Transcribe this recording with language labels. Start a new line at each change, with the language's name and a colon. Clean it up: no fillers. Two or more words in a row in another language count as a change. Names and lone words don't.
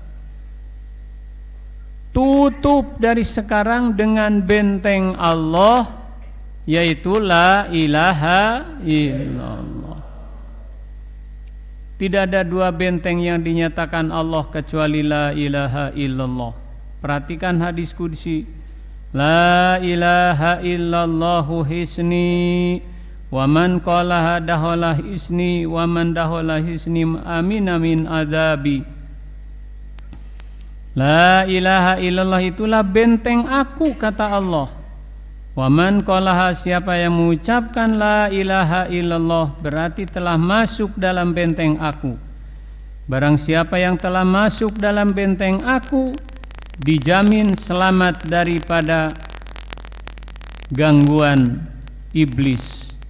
Indonesian: Tutup dari sekarang dengan benteng Allah, yaitu
Arabic: لا إله إلا الله.
Indonesian: Tidak ada 2 benteng yang dinyatakan Allah kecuali
Arabic: لا إله إلا الله.
Indonesian: Perhatikan hadis qudsi,
Arabic: لا إله إلا الله حصني ومن قالها دخل حصني ومن دخل حصني أمن من عذابي. لا إله إلا الله
Indonesian: itulah benteng aku, kata Allah.
Arabic: ومن قالها,
Indonesian: siapa yang mengucapkan
Arabic: لا إله إلا الله
Indonesian: berarti telah masuk dalam benteng aku. Barang siapa yang telah masuk dalam benteng aku dijamin selamat daripada gangguan iblis.